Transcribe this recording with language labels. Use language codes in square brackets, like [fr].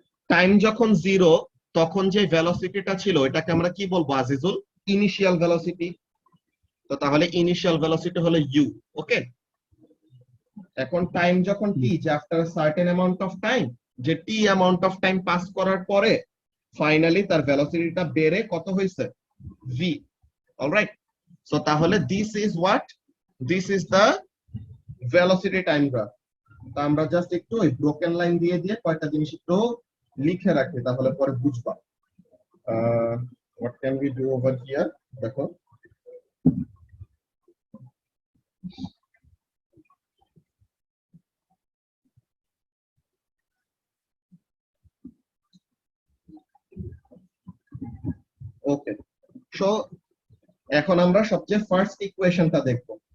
[bn] Time যখন zero, তখন যে ভেলোসিটিটা ছিল এটাকে আমরা কি বলবো আজিজুল, ইনিশিয়াল ভেলোসিটি। তো তাহলে ইনিশিয়াল ভেলোসিটি হলো ইউ। ওকে, এখন টাইম যখন টি, যে [en] after certain amount of time, [bn] যে টি অ্যামাউন্ট অফ টাইম পাস করার পরে ফাইনালি তার ভেলোসিটিটা বেড়ে কত হয়েছে, v. [en] All right, so [bn] তাহলে [en] this is what, this is the velocity time graph. [bn] তো আমরা জাস্ট একটু ওই ব্রোকেন লাইন দিয়ে দিয়ে কয়টা জিনিস একটু লিখে রাখি, তাহলে পরে বুঝবা। [en] what can we do over here, [bn] দেখো ওকে, সো এখন আমরা সবচেয়ে ফার্স্ট ইকুয়েশনটা দেখবো।